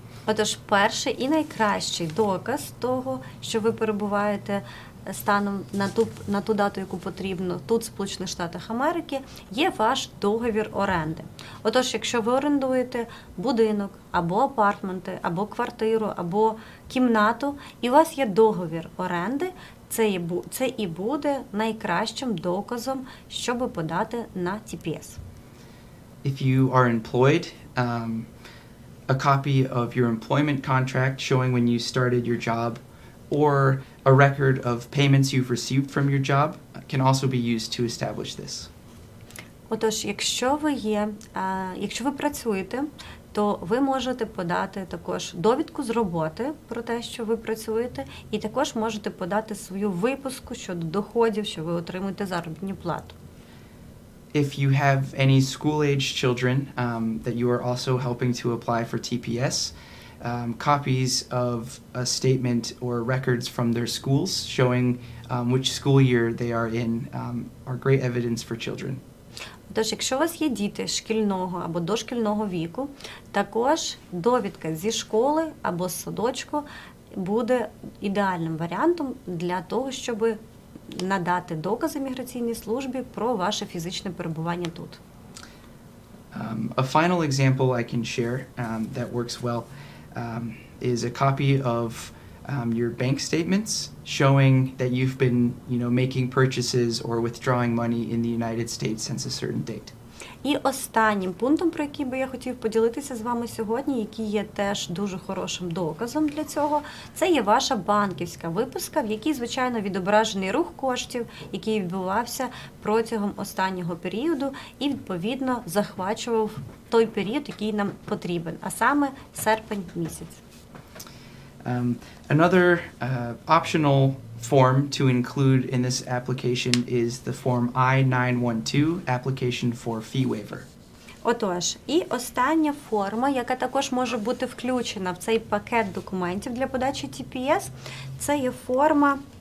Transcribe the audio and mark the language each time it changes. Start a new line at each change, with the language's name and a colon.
Ukrainian: Отож, перший і найкращий доказ того, що ви перебуваєте станом на ту дату, яку потрібно тут, в Сполучених Штатах Америки, є ваш договір оренди. Отож, якщо ви орендуєте будинок, або апартменти, або квартиру, або кімнату, і у вас є договір оренди, це і буде найкращим доказом, щоб подати на TPS.
English: If you are employed, a copy of your employment contract showing when you started your job, or a record of payments you've received from your job can also be used to establish this.
Ukrainian: Отож, якщо ви працюєте, то ви можете подати також довідку з роботи про те, що ви працюєте, і також можете подати свою виписку щодо доходів, що ви отримуєте заробітну плату.
English: If you have any school-age children that you are also helping to apply for TPS, copies of a statement or records from their schools showing which school year they are in are great evidence for children.
Ukrainian: Тож, якщо у вас є діти шкільного або дошкільного віку, також довідка зі школи або з садочку буде ідеальним варіантом для того, щоб надати докази міграційній службі про ваше фізичне перебування тут.
English: A final example I can share that works well is a copy of your bank statements showing that you've been, making purchases or withdrawing money in the United States since a certain date.
Ukrainian: І останнім пунктом, про який би я хотів поділитися з вами сьогодні, який є теж дуже хорошим доказом для цього, це є ваша банківська виписка, в якій, звичайно, відображений рух коштів, який відбувався протягом останнього періоду і, відповідно, захвачував той період, який нам потрібен, а саме серпень місяць.
English: Another optional form to include in this application is the form I-912, application for fee waiver.
Ukrainian: Отож, і остання форма, яка також може бути включена в цей пакет документів для подачі TPS, це є форма